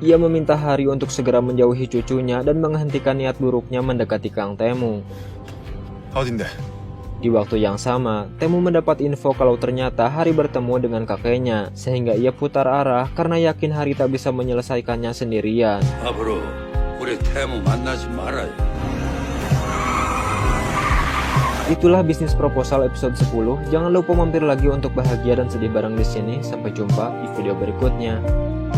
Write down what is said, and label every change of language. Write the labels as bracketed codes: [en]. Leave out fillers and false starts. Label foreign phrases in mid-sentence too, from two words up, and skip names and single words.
[id] Ia meminta Hari untuk segera menjauhi cucunya dan menghentikan niat buruknya mendekati Kang Taemu. [ko] 어딘데? [id] Di waktu yang sama, Taemu mendapat info kalau ternyata Hari bertemu dengan kakeknya, sehingga ia putar arah karena yakin Hari tak bisa menyelesaikannya sendirian. [ko] 앞으로 우리 태무 만나지 말아요. [id] Itulah bisnis proposal episode 10. Jangan lupa mampir lagi untuk bahagia dan sedih bareng di sini. Sampai jumpa di video berikutnya.